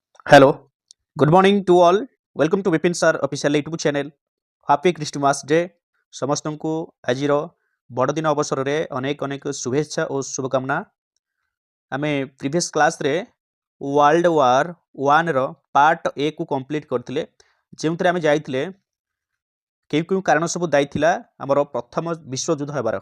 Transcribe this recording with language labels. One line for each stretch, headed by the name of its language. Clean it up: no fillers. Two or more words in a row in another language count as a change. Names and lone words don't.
English: Hello, good morning to all. Welcome to Vipin Sir official YouTube channel. Happy Christmas Day.
Odia: ସମସ୍ତଙ୍କୁ ଆଜିର ବଡ଼ଦିନ ଅବସରରେ ଅନେକ ଅନେକ ଶୁଭେଚ୍ଛା ଓ ଶୁଭକାମନା। ଆମେ
English: previous class world war
Odia: 1ର
English: part A
Odia: କୁ କମ୍ପ୍ଲିଟ୍ କରିଥିଲେ, ଯେଉଁଥିରେ ଆମେ ଯାଇଥିଲେ କେଉଁ କାରଣ ସବୁ ଦାୟୀ ଥିଲା ଆମର ପ୍ରଥମ ବିଶ୍ୱଯୁଦ୍ଧ ହେବାର।